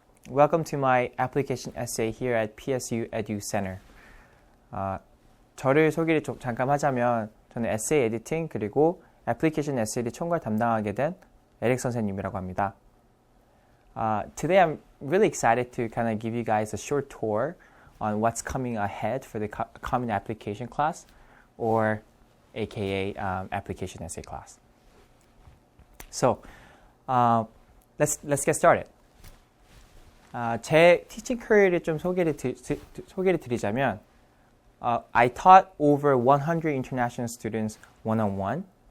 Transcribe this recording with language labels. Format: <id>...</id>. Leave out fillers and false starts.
<en>Welcome to my application essay here at PSUe듀cen터.</en> <ko>저를 소개를 잠깐 하자면 저는 에세이 에디팅 그리고 애플리케이션 에세이를 총괄 담당하게 된 에릭 선생님이라고 합니다.</ko> <en>Today I'm really excited to kind of give you guys a short tour on what's coming ahead for the Common Application class, or aka application essay class. So let's get started.</en> <ko>제 teaching career를 좀 소개를 드리자면</ko> <en>I taught over 100 international students one-on-one.</en>